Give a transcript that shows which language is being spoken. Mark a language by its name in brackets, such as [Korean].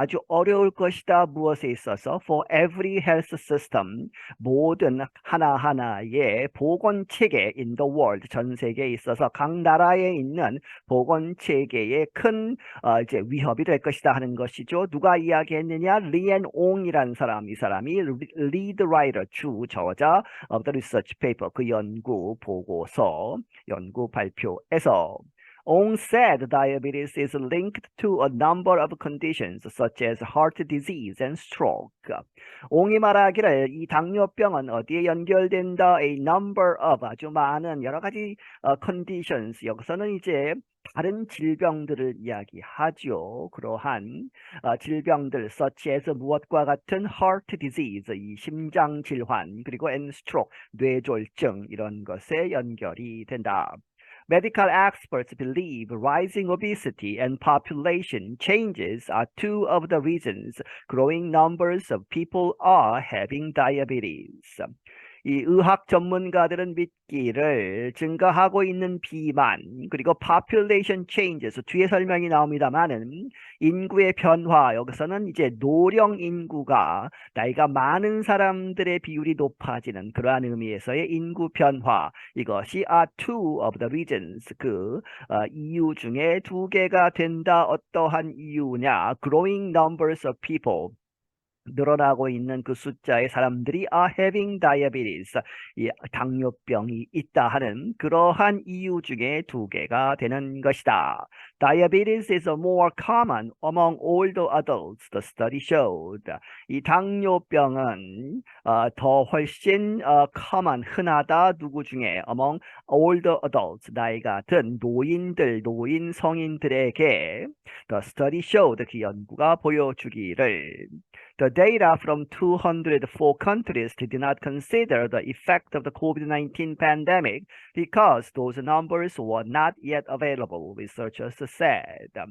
[Korean] 아주 어려울 것이다. 무엇에 있어서? [English] For every health system, [Korean] 모든 하나하나의 보건체계 [English] in the world, [Korean] 전 세계에 있어서 각 나라에 있는 보건체계에 큰 이제 위협이 될 것이다 하는 것이죠. 누가 이야기했느냐? 리엔 옹이라는 사람, 이 사람이 [English] lead writer, [Korean] 주 저자 [English] of the research paper, [Korean] 그 연구 보고서, 연구 발표에서 [English] Ong said diabetes is linked to a number of conditions such as heart disease and stroke. [Korean] 옹이 말하기를 이 당뇨병은 어디에 연결된다? [English] A number of, [Korean] 아주 많은 여러 가지 conditions. 여기서는 이제 다른 질병들을 이야기하죠. 그러한 질병들 [English] such as [Korean] 무엇과 같은 [English] heart disease, [Korean] 이 심장 질환, 그리고 [English] and stroke, [Korean] 뇌졸중, 이런 것에 연결이 된다. [English] Medical experts believe rising obesity and population changes are two of the reasons growing numbers of people are having diabetes. [Korean] 이 의학 전문가들은 믿기를 증가하고 있는 비만, 그리고 [English] population changes, [Korean] 뒤에 설명이 나옵니다만은 인구의 변화, 여기서는 이제 노령 인구가, 나이가 많은 사람들의 비율이 높아지는 그러한 의미에서의 인구 변화, 이것이 [English] are two of the reasons, [Korean] 그 이유 중에 두 개가 된다. 어떠한 이유냐? [English] Growing numbers of people, [Korean] 늘어나고 있는 그 숫자의 사람들이 [English] are having diabetes, [Korean] 이 당뇨병이 있다 하는 그러한 이유 중에 두 개가 되는 것이다. [English] Diabetes is more common among older adults, the study showed. [Korean] 이 당뇨병은 더 훨씬 common, 흔하다. 누구 중에? [English] Among older adults, [Korean] 나이가 든 노인들, 노인 성인들에게 [English] the study showed, [Korean] 그 연구가 보여주기를 [English] The data from 204 countries did not consider the effect of the COVID-19 pandemic because those numbers were not yet available, researchers said.